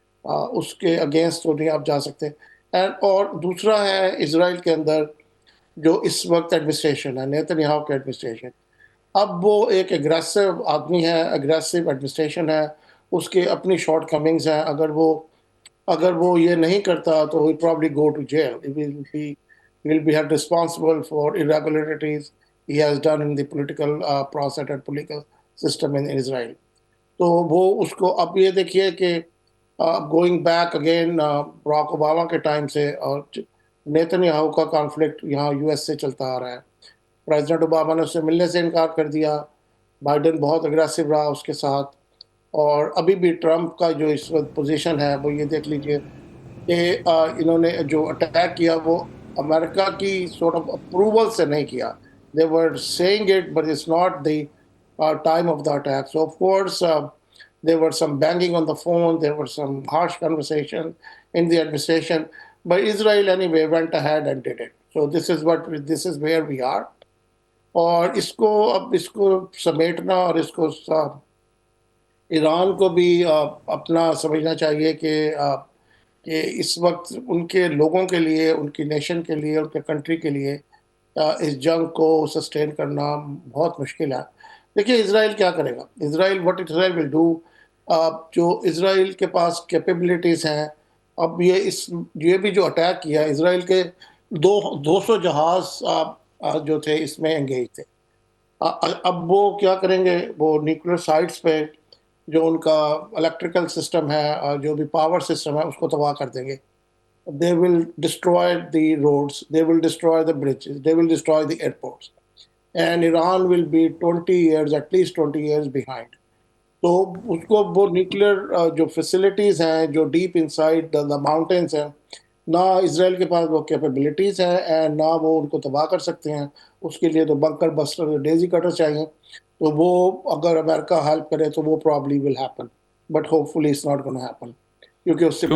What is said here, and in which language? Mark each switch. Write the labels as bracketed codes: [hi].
[ur] اس کے اگینسٹ تو نہیں آپ جا سکتے. اور دوسرا ہے اسرائیل کے اندر جو اس وقت ایڈمنسٹریشن ہے، نیتن یاہو کی ایڈمنسٹریشن. اب وہ ایک اگریسو آدمی ہے، اگریسو ایڈمنسٹریشن ہے. اس کے اپنی شارٹ کمنگز ہیں. اگر وہ یہ نہیں کرتا تو [en] he probably go to jail. He will be held responsible for irregularities he has done in the political process and political system in Israel. [ur] تو وہ اس کو اب یہ دیکھیے کہ going back again Barack Obama کے ٹائم سے، اور نیتن یاہو کا کانفلکٹ یہاں یو ایس سے چلتا آ رہا ہے. پریزیڈنٹ اوباما نے اس سے ملنے سے انکار کر دیا. بائیڈن بہت اگریسو رہا اس کے ساتھ. اور ابھی بھی ٹرمپ کا جو اس وقت پوزیشن ہے، وہ یہ دیکھ لیجئے کہ انہوں نے جو اٹیک کیا وہ امریکہ کی سورٹ آف اپروول سے نہیں کیا. [en] They were saying it, but it's not the time of the attack. So of course there were some banging on the phone, there were some harsh conversation in the administration, but Israel anyway went ahead and did it. So this is where we are. [ur] اور اب اس کو سمیٹنا، اور اس کو ایران کو بھی اپنا سمجھنا چاہیے کہ اس وقت ان کے لوگوں کے لیے، ان کی نیشن کے لیے، ان کے کنٹری کے لیے اس جنگ کو سسٹین کرنا بہت مشکل ہے. دیکھیے اسرائیل کیا کرے گا. [en] What Israel will do. [ur] جو اسرائیل کے پاس کیپیبلٹیز ہیں، اب یہ بھی جو اٹیک کیا، اسرائیل کے 200 جہاز جو تھے اس میں انگیج تھے. اب وہ کیا کریں گے، وہ نیوکلیر سائٹس پہ جو ان کا الیکٹریکل سسٹم ہے اور جو بھی پاور سسٹم ہے اس کو تباہ کر دیں گے. [en] They will destroy the roads, they will destroy the bridges, they will destroy the airports. And Iran will be 20 years, at least 20 years behind. [ur] تو اس کو وہ نیوکلیر جو فیسلٹیز ہیں جو [en] deep inside the mountains [ur] ہیں، نہ اسرائیل کے پاس وہ کیپیبلٹیز ہیں اینڈ نہ وہ ان کو تباہ کر سکتے ہیں. اس کے لیے تو بنکر بسٹر ڈیزی کٹر چاہیے. تو وہ اگر امریکہ ہیلپ کرے تو وہ [en] probably will happen, but hopefully it's not gonna happen, [ur] کیونکہ اس سے